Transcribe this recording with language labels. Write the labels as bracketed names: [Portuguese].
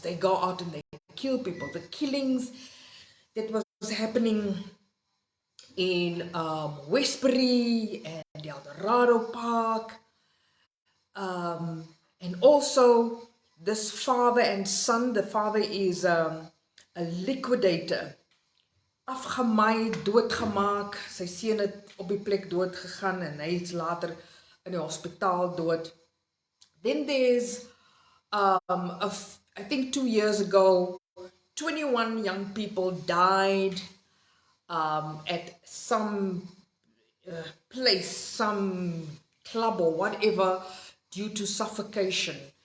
[English] They go out and they kill people. The killings that was happening in Westbury and the Eldorado Park. And also this father and son. The father is a liquidator. [Afrikaans] Afgemaai, doodgemaak. Sy seun het op die plek dood gegaan en hy is later in die hospitaal dood. [English] Then there's I think 2 years ago, 21 young people died at some place, some club or whatever, due to suffocation.